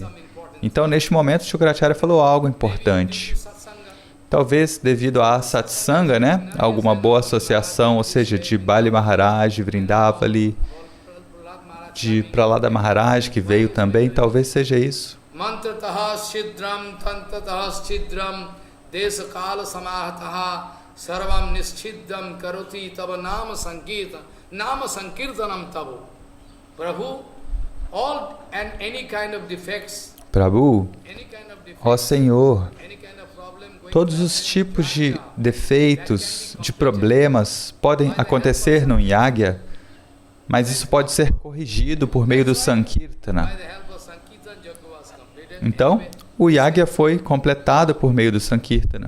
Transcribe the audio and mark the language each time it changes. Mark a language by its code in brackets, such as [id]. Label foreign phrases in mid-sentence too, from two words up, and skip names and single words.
[pt] Então, neste momento, Shukracharya falou algo importante. Talvez devido à satsanga, né? Alguma boa associação, ou seja, de Bali Maharaj, de Vrindavali, de Prahlada Maharaj, que veio também, talvez seja isso. [sa] मन्त्रतः छिद्रं तन्त्रतः छिद्रं देशकाल समाहतः सर्वं निश्छिद्रं करोति तव नाम सङ्कीर्तनं तव. Prabhu, [en] all and any kind of defects, Prabhu, [pt] ó Senhor, todos os tipos de defeitos, de problemas podem acontecer no yagya, mas isso pode ser corrigido por meio do Sankirtana. Então, o yagya foi completado por meio do Sankirtana.